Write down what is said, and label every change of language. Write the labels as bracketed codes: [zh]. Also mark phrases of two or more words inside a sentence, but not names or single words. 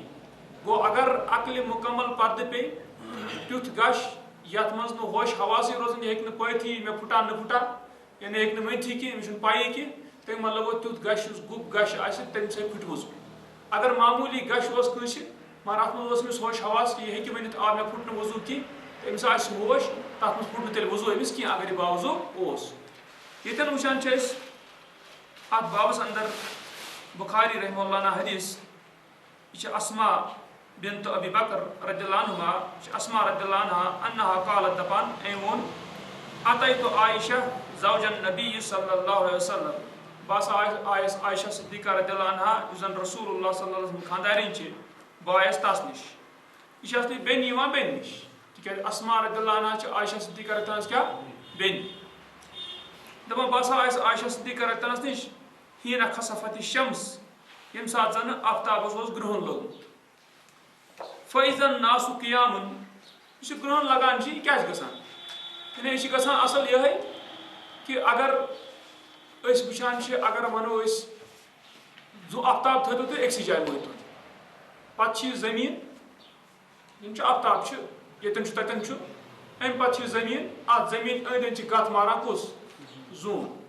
[ks] گوٚو اگر عقلہِ مُکمل پردٕ پیٚیہِ تیُتھ گش یتھ منٛز نہٕ ہوش حواسٕے روزان یہِ ہیٚکہِ نہٕ پٲیتھٕے مےٚ پھٕٹا نہٕ پھٕٹا یعنی ہیٚکہِ نہٕ ؤنتھٕے کینٛہہ أمِس چھُنہٕ پَیی کینٛہہ تَمیُک مطلب گوٚو تیُتھ گش یُس گوٚب گش آسہِ تمہِ سۭتۍ پھٕٹہِ وضو. اگر معموٗلی گش اوس کٲنٛسہِ مگر اتھ منٛز اوس أمِس ہوش حواس کہِ یہِ ہیٚکہِ ؤنِتھ آ مےٚ پھُٹ نہٕ وضو کینٛہہ تہٕ أمِس آسہِ ہوش تتھ منٛز پھُٹ نہٕ تیٚلہِ وضو أمِس کینٛہہ اگر یہِ باوضوٗ اوس. ییٚتٮ۪ن وٕچھان چھِ أسۍ اتھ بابس اندر بُخاری رحمہ اللہ عنہ حدیث یہِ چھِ اسما بنت ابی بکر رضی اللہ عنہما یہِ چھِ اسما رضی اللہ عنہا [ar] انہا قالت [ks] دپان أمۍ ووٚن [ar] اتیت عائشہ زوج النبی صلی اللہ علیہ وسلم [ks] بہٕ ہسا آیس عائشہ صدیقہ رضی اللہ عنہا یُس زن رسول اللہ صلی اللہ علیہ وسلم خاندارِنۍ چھِ بہٕ آیس تس نِش یہِ چھِ ٲسمٕژ بیٚنہِ یِوان بیٚنہِ نِش تِکیٛازِ اسما رضی اللہ عنہا چھِ عائشہ صدیقہ رضی اللہ عنہَس کیٛاہ بیٚنہِ دپان بہٕ ہسا آیس عائشہ صدیقہ رضی اللہ عنہَس نِش [ar] حیٖنَ خسفت الشمس [ks] ییٚمہِ ساتہٕ زن آفتابس اوس گرٛہُن لوٚگمُت [ar] فإذا الناس قیام [ks] یُس یہِ گرٛہُن لگان چھِ یہِ کیٛاہ چھِ گژھان یعنی یہِ چھِ گژھان اصل یِہے کہِ اگر أسۍ وٕچھان چھِ اگر ونو أسۍ آفتاب تھٲیتو تُہۍ أکسٕے جایہِ وٲتِتھ پتہٕ چھِ یہِ زٔمیٖن یِم چھِ آفتاب چھِ ییٚتٮ۪ن چھُ تتٮ۪ن چھُ امہِ پتہٕ چھِ یہِ زٔمیٖن اتھ زٔمیٖن أنٛدۍ أنٛدۍ چھِ گتھ ماران کُس زوٗن